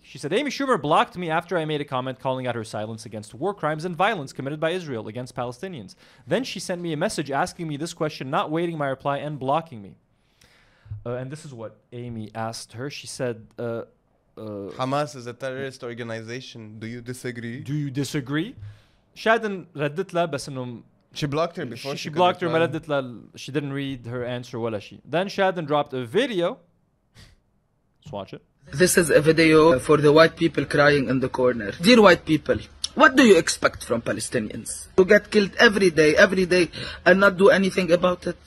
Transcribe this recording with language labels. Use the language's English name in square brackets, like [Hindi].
[English] She said, Amy Schumer blocked me after I made a comment calling out her silence against war crimes and violence committed by Israel against Palestinians. Then she sent me a message asking me this question, not waiting my reply and blocking me. And this is what Amy asked her. She said, Hamas is a terrorist organization. Do you disagree? Do you disagree? [Arabic] Shadden ردت لها بس إنه [English] she blocked her before she blocked her. [Arabic] ما ردت لها. [English] She didn't read her answer [Arabic] ولا شيء. [English] Then Shadden dropped a video. Let's watch it. This is a video for the white people crying in the corner. Dear white people, what do you expect from Palestinians? To get killed every day, and not do anything about it?